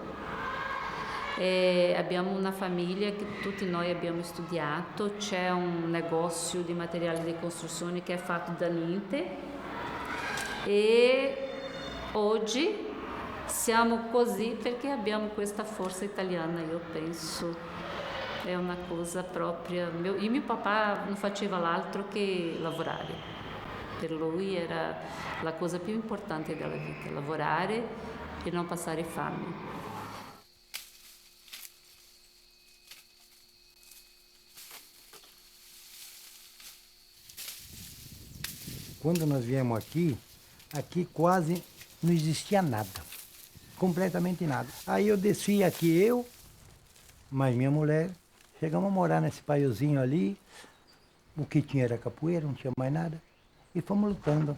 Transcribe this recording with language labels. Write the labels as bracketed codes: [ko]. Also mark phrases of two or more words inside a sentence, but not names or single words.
[it] Abbiamo una famiglia che tutti noi abbiamo studiato, c'è un negozio di materiali di costruzione che è fatto da niente e oggi siamo così perché abbiamo questa forza italiana, io penso. È una cosa propria. Mio papà non faceva l'altro che lavorare. Per lui era la cosa più importante della vita, lavorare e non passare fame. [pt] Quando nós viemos aqui quase não existia nada. Completamente nada. Aí eu desci aqui, mais minha mulher, chegamos a morar nesse paiozinho ali, o que tinha era capoeira, não tinha mais nada, e fomos lutando.